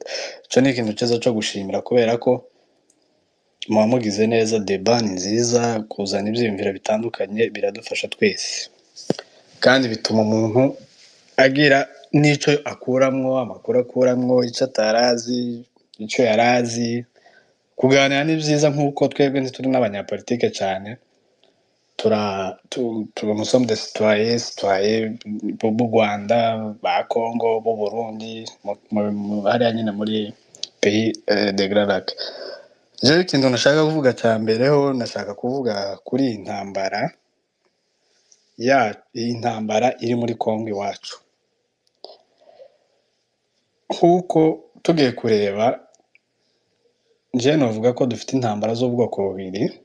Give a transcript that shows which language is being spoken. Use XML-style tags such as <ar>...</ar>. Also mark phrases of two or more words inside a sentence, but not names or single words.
<rn>Icyo ni ikintu cyiza cyo gushimira, kubera ko muba mugize neza, deba ni nziza, kuzana ibyiyumviro bitandukanye biradufasha twese, kandi bituma umuntu agira n'icyo akuramwo, amakuru akuramwo, icyo atarazi, icyo yarazi. Kuganira ni byiza, nk'uko twebwe ntituri n'abanyapolitike cyane,</rn> <fr>nous des citoyens</fr> <rn>b'u Rwanda, ba Congo, b'u Burundi, hariya nyine muri</rn> <fr>pays de Grand Lac.</fr> <rn>Jewe ikintu nashaka kuvuga cya mbere ho, nashaka kuvuga kuri iyi ntambara iri muri Congo iwacu. Nk'uko tugiye kureba, nje novuga ko dufite intambara z'ubwoko bubiri.</rn>